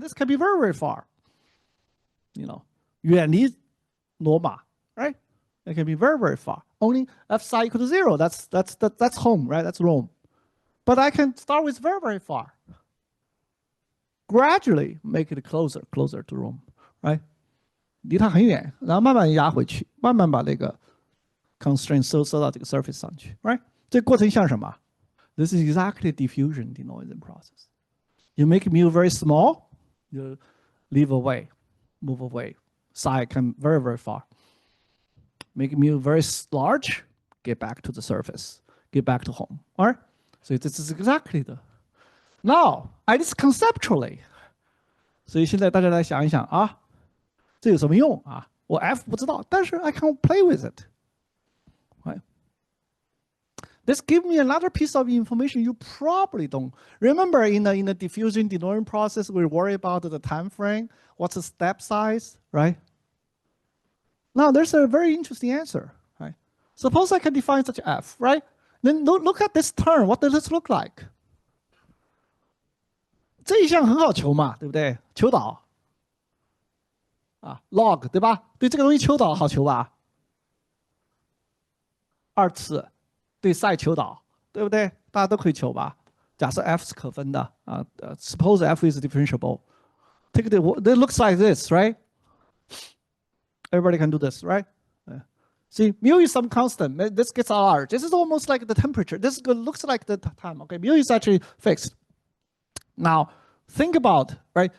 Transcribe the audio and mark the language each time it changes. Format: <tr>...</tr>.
<en>This can be very, very far. You know,</en> <zh>远离罗马,</zh> <en>right? It can be very, very far. Only f psi equal to 0. That's home, right? That's Rome. But I can start with very, very far. Gradually make it closer to Rome, right?</en> <zh>离它很远，然后慢慢压回去，慢慢把那个 constraint 收到这个 surface 上去 ，right？这个过程像什么 ？</zh> <en>This is exactly diffusion denoising process. You make mu very small, you leave away, move away. Psi come very, very far. Make mu very large, get back to the surface, get back to home. All right? So this is exactly the. Now, at least conceptually.</en> <zh>所以现在大家来想一想啊。这有什么用啊？我 F 不知道，但是</zh> <en>I can play with it. Right? This gives me another piece of information you probably don't remember. In the diffusion denoising process, we worry about the time frame. What's the step size, right? Now there's a very interesting answer. Right? Suppose I can define such F, right? Then look at this term. What does this look like?</en> <zh>这一项很好求嘛，对不对？求导。 log 对吧？对这个东西求导好求吧？2次对 psi 求导，对不对？大家都可以求吧？假设 f 是可分的</zh> <en>suppose f is differentiable. Take it looks like this, right? Everybody can do this, right? See, mu is some constant. This gets large. This is almost like the temperature. This looks like the time. Okay, mu is actually fixed. Now, think about, right?</en>